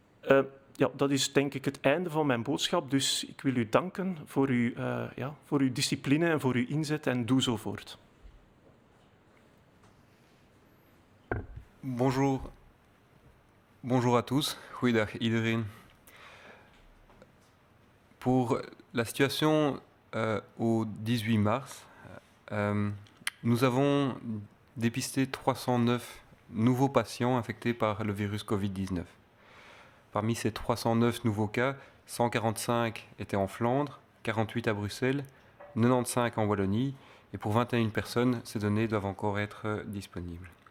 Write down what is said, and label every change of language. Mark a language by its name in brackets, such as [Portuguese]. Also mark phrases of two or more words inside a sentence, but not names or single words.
[Dutch] Ja, dat is denk ik het einde van mijn boodschap. Dus ik wil u danken voor uw discipline en voor uw inzet en doe zo voort. [French] Bonjour à tous. [Dutch] Goeiedag iedereen. [French] Pour la situation au 18 mars, nous avons dépisté 309 nouveaux patients infectés par le virus Covid-19. Parmi ces 309 nouveaux cas, 145 étaient en Flandre, 48 à Bruxelles, 95 en Wallonie, et pour 21 personnes, ces données doivent encore être disponibles.